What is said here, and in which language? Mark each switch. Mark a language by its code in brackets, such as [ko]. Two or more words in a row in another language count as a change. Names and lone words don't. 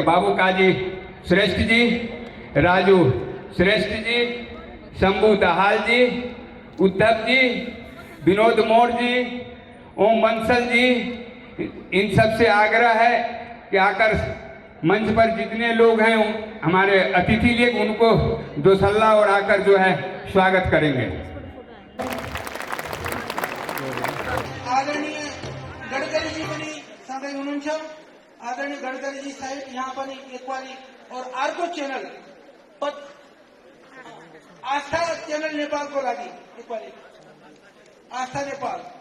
[hi] बाबू काजी श्रेष्ठ जी, राजू श्रेष्ठ जी, शंभू दाहाल जी, उद्धव जी, विनोद मोर जी, ओम बंसल जी, इन सब से आग्रह है कि आकर मंच पर जितने लोग हैं हमारे अतिथि लोग उनको दोसल्ला और आकर जो है स्वागत करेंगे। [ne] आदरणीय गडकरी जी पनि सँगै हुनुहुन्छ। आदरणीय गडकरी जी साहेब यहाँ पनि एकवारी और अर्को च्यानल आस्था च्यानल नेपालको लागि एकवारी आस्था नेपाल।